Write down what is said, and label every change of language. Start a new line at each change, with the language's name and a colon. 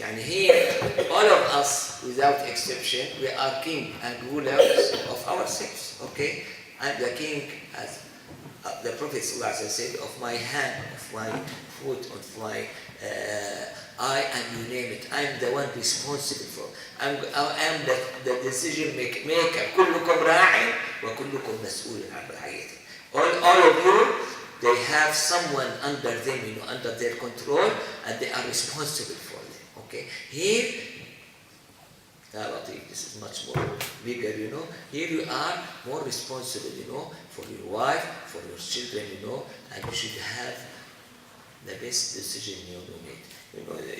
English: And here, all of us, without exception, we are king and rulers of ourselves, okay? And the king, as the Prophet ﷺ said, of my hand, of my foot, of my eye, and you name it. I'm the one responsible for. I am the decision maker.
Arabic: كلكم راع وكلكم مسؤول عن رعيته.
English: All of you, they have someone under them, under their control, and they are responsible for them. Okay. Here, this is much more bigger, Here you are more responsible, for your wife, for your children, and you should have the best decision you make.